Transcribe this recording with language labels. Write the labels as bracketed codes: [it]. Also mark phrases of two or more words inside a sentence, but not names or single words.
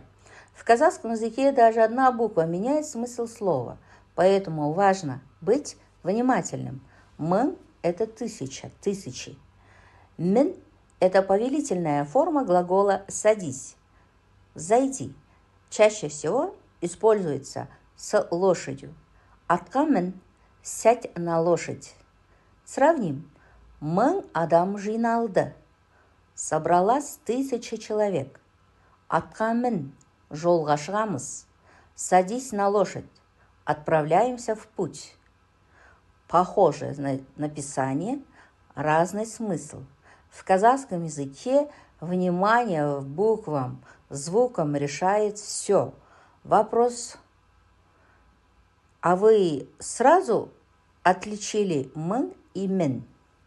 [ru] В казахском языке даже одна буква меняет смысл слова, поэтому важно быть внимательным. Мын – это тысяча, тысячи. Мин – это повелительная форма глагола «садись», «зайди». Чаще всего используется с лошадью. [kk] Атқа мін – [ru] сядь на лошадь. Сравним. [kk] Мың адам жиналды. [ru] Собралась 1000 человек. [kk] Атқа мін – жолға шығамыз. [ru] Садись на лошадь. Отправляемся в путь. Похожее написание, разный смысл. В казахском языке внимание к буквам, звукам решает все. Вопрос: а вы сразу отличили мын и мин?